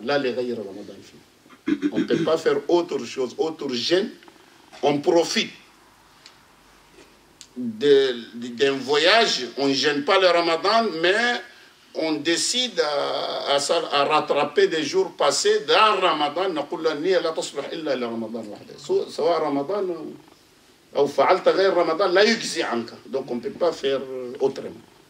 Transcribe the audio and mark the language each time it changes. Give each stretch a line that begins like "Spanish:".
French: Là, les ghayr Ramadan. On ne peut pas faire autre chose, autre jeûne. On profite d'un voyage, on ne gêne pas le Ramadan, mais on décide à rattraper des jours passés dans le Ramadan.
Arabic: نقول لا النية لا تصلح إلا لرمضان وحده. سواء رمضان أو فعلت غير رمضان لا يجزي عنك.
French: Donc on ne peut pas faire autrement.